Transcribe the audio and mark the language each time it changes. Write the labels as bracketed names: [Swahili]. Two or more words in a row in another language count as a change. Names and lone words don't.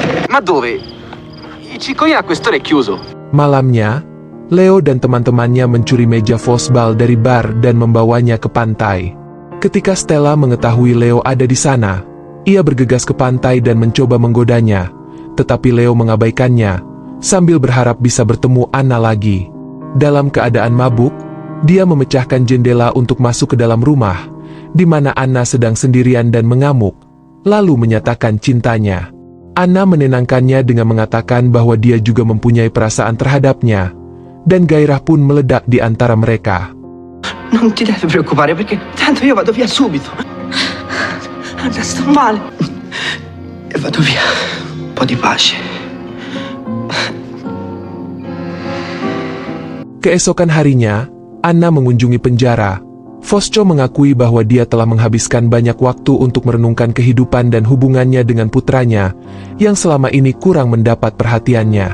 [Italian] Ma dove? Il ciccone a quest'ora è chiuso. [Indonesian] Malamnya, Leo dan teman-temannya mencuri meja fosbal dari bar dan membawanya ke pantai. Ketika Stella mengetahui Leo ada di sana, ia bergegas ke pantai dan mencoba menggodanya, tetapi Leo mengabaikannya, sambil berharap bisa bertemu Anna lagi. Dalam keadaan mabuk, dia memecahkan jendela untuk masuk ke dalam rumah, di mana Anna sedang sendirian dan mengamuk, lalu menyatakan cintanya. Anna menenangkannya dengan mengatakan bahwa dia juga mempunyai perasaan terhadapnya, dan gairah pun meledak di antara mereka. [Italian] Non ti devi preoccupare perché tanto io vado via subito. Anna, sto male. E vado via. Un po' di pace. [Indonesian] Keesokan harinya, Anna mengunjungi penjara. Fosco mengakui bahwa dia telah menghabiskan banyak waktu untuk merenungkan kehidupan dan hubungannya dengan putranya, yang selama ini kurang mendapat perhatiannya.